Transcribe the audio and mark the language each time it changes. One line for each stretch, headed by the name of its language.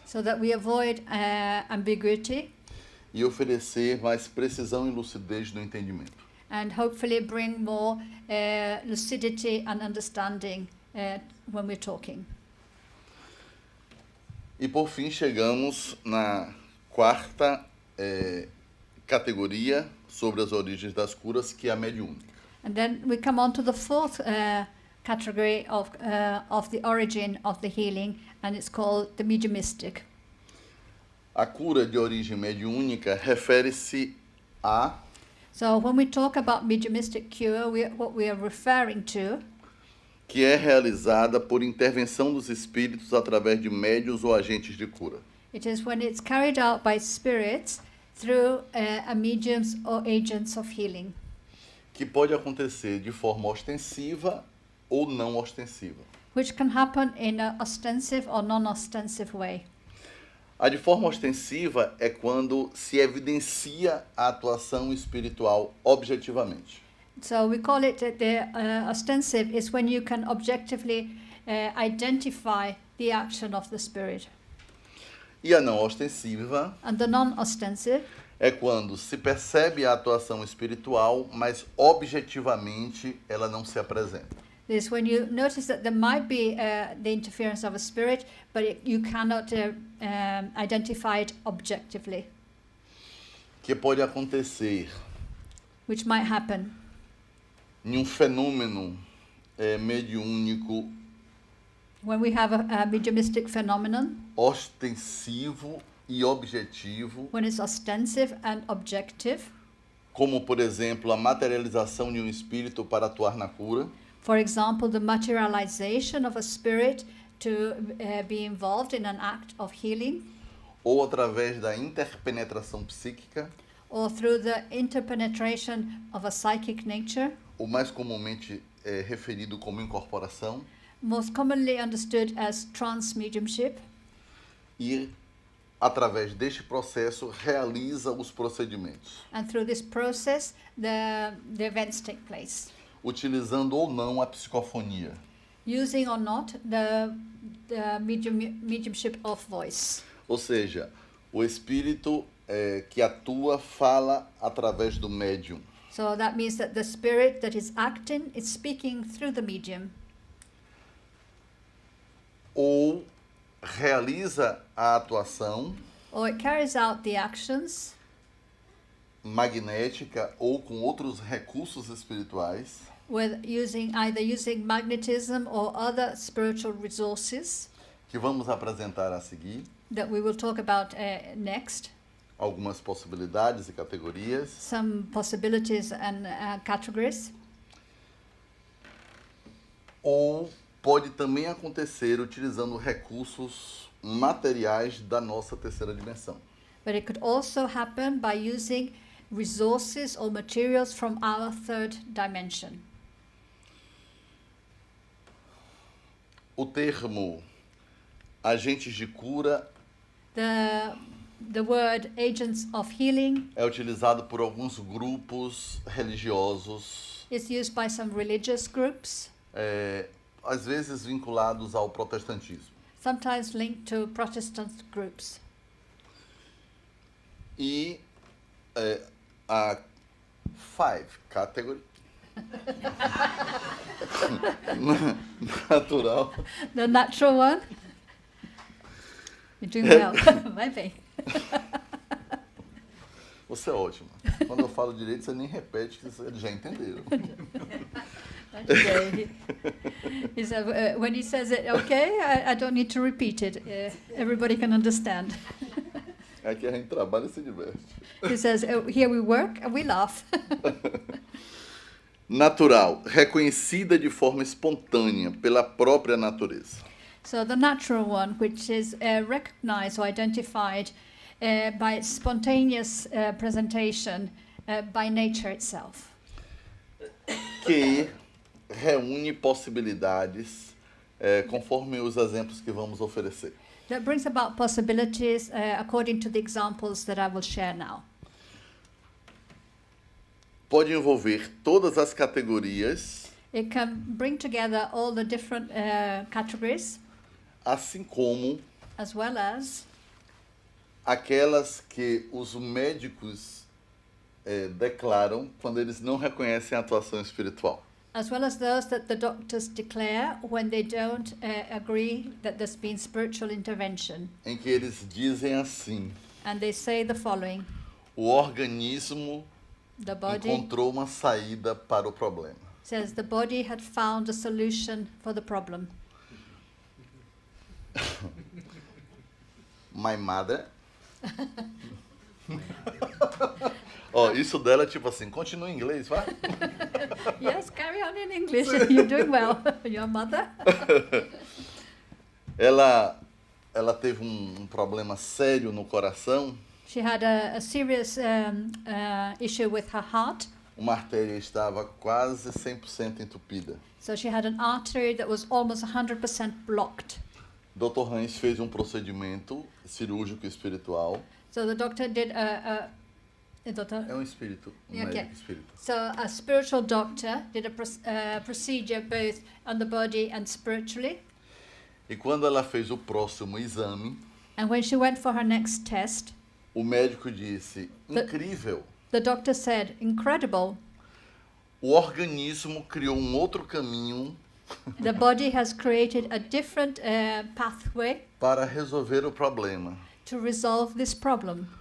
English: so that we avoid ambiguity
Portuguese: e oferecer mais precisão e lucidez no entendimento.
English: and hopefully bring more lucidity and understanding when we're talking.
Portuguese: E por fim chegamos na quarta categoria sobre as origens das curas, que é a mediúnica.
English: And then we come on to the fourth category of the origin of the healing, and it's called the mediumistic.
Portuguese: A cura de origem mediúnica refere-se a
English: So when we talk about mediumistic cure, what we are referring to
Portuguese: que é realizada por intervenção dos espíritos através de médiuns ou agentes de cura.
English: it is when it's carried out by spirits through a mediums or agents of healing,
Portuguese: Que pode acontecer de forma ostensiva ou não ostensiva.
English: which can happen in an ostensive or non-ostensive way.
Portuguese: A de forma ostensiva é quando se evidencia a atuação espiritual objetivamente.
English: So we call it the ostensive is when you can objectively identify the action of the spirit.
Portuguese: E a não ostensiva
English: And the non-ostensive
Portuguese: é quando se percebe a atuação espiritual, mas objetivamente ela não se apresenta.
English: is when you notice that there might be the interference of a spirit, but you cannot identify it objectively,
Portuguese: Que pode acontecer
English: which might happen
Portuguese: em fenômeno mediúnico
English: when we have a mediumistic phenomenon,
Portuguese: ostensivo e objetivo,
English: when it's ostensive and objective.
Portuguese: como, por exemplo, a materialização de um espírito para atuar na cura,
English: For example, the materialization of a spirit to be involved in an act of healing,
Portuguese: ou através da interpenetração psíquica,
English: or through the interpenetration of a psychic nature,
Portuguese: ou mais comumente referido como incorporação,
English: most commonly understood as trance-mediumship.
Portuguese: e através deste processo realiza os procedimentos,
English: And through this process, the events take place,
Portuguese: utilizando ou não a psicofonia.
English: using or not the mediumship of voice.
Portuguese: Ou seja, o espírito que atua fala através do médium.
English: So that means that the spirit that is acting is speaking through the medium,
Portuguese: Ou realiza a atuação
English: or it carries out the actions
Portuguese: magnética ou com outros recursos espirituais
English: with either using magnetism or other spiritual resources
Portuguese: que vamos apresentar a seguir,
English: that we will talk about next.
Portuguese: algumas possibilidades e categorias,
English: Some possibilities and categories.
Portuguese: ou pode também acontecer utilizando recursos materiais da nossa terceira dimensão.
English: But it could also happen by using resources or materials from our third dimension.
Portuguese: O termo agentes de cura
English: The word agents of healing
Portuguese: é utilizado por alguns grupos religiosos,
English: is used by some religious groups,
Portuguese: às vezes vinculados ao protestantismo.
English: sometimes linked to Protestant groups. E a five category natural The natural one. You're doing well.
Portuguese: Vai bem. Você é ótimo. Quando eu falo direito, você nem repete, que eles já entenderam.
English: Okay. He said, when he says it, okay, I don't need to repeat it. Everybody can understand.
Portuguese: Aqui a gente trabalha e se diverte.
English: He says, here we work and we laugh.
Portuguese: Natural, reconhecida de forma espontânea pela própria natureza.
English: So the natural one, which is recognized or identified by its spontaneous presentation by nature itself.
Portuguese: Que reúne possibilidades conforme os exemplos que vamos oferecer.
English: That brings about possibilities according to the examples that I will share now.
Portuguese: Pode envolver todas as categorias,
English: It can bring together all the different categories,
Portuguese: assim como
English: as well as
Portuguese: aquelas que os médicos declaram quando eles não reconhecem a atuação espiritual.
English: those that the doctors declare when they don't agree that there's been spiritual intervention.
Portuguese: Em que eles dizem assim:
English: And they say the following:
Portuguese: o organismo
English: the body
Portuguese: encontrou uma saída para o problema.
English: says the body had found a solution for the problem. My mother.
Portuguese: Isso dela é tipo assim, continua em inglês, vai?
English: Yes, carry on in English. You're doing well. Your mother?
Portuguese: Ela teve um problema sério no coração.
English: She had a serious issue with her heart.
Portuguese: Uma artéria estava quase 100% entupida.
English: So she had an artery that was almost 100% blocked. Dr.
Portuguese: Hans fez um procedimento cirúrgico espiritual.
English: So the doctor did a doctor.
Portuguese: É um espírito,
English: Okay.
Portuguese: médico espírito.
English: So a spiritual doctor did a procedure both on the body and spiritually.
Portuguese: E quando ela fez o próximo exame,
English: And when she went for her next test,
Portuguese: o médico disse, incrível,
English: the doctor said, incredible,
Portuguese: o organismo criou um outro caminho
English: the body has created a different pathway
Portuguese: para resolver o problema.
English: to resolve this problem.